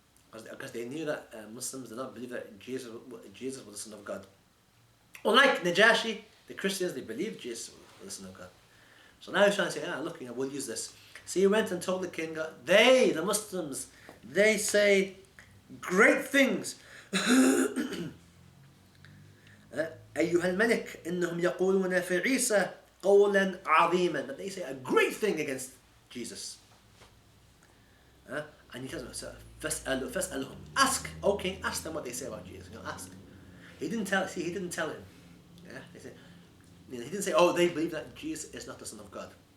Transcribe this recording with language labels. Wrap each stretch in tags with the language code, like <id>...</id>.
<en>Because they knew that Muslims did not believe that Jesus was the Son of God. Unlike Najashi, the Christians, they believed Jesus was the Son of God. So now he's trying to say, look, we'll use this. So he went and told the king, the Muslims, they say great things.</en> <ar>أيها الملك إنهم يقولون في عيسى قولا عظيما.</ar> <en>But they say a great thing against Jesus. And he tells them,</en> <ar>فاسألهم.</ar> <en>Ask, okay, ask them what they say about Jesus. Ask. He didn't tell him. Yeah, he didn't say, they believe that Jesus is not the Son of God.</en>